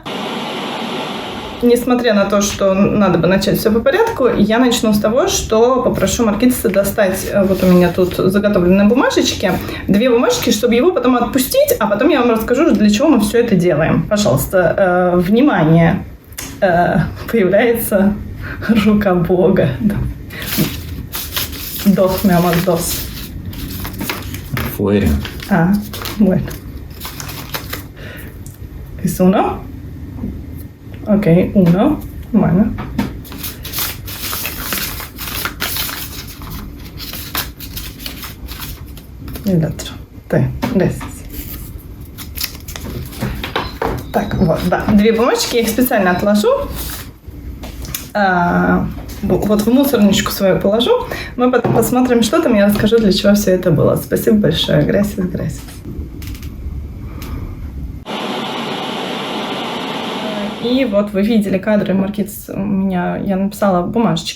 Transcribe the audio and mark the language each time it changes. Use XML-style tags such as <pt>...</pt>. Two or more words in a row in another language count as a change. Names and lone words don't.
<ru>Несмотря на то, что надо бы начать все по порядку, я начну с того, что попрошу Маркитиса достать, вот у меня тут заготовленные бумажечки, 2 бумажки, чтобы его потом отпустить, а потом я вам расскажу, для чего мы все это делаем. Пожалуйста, внимание, появляется рука Бога.</ru> <es>Dos, mi amor, dos. Fuera. Bueno. ¿Es uno? Ok, 1. Bueno. Y el otro. Gracias.</es> <ru>Так, вот, да. 2 бумажки, я их специально отложу. Вот в мусорничку свою положу. Мы потом посмотрим, что там, я расскажу, для чего все это было. Спасибо большое. Gracias. И вот вы видели кадры Маркитис у меня, я написала бумажечки.</ru>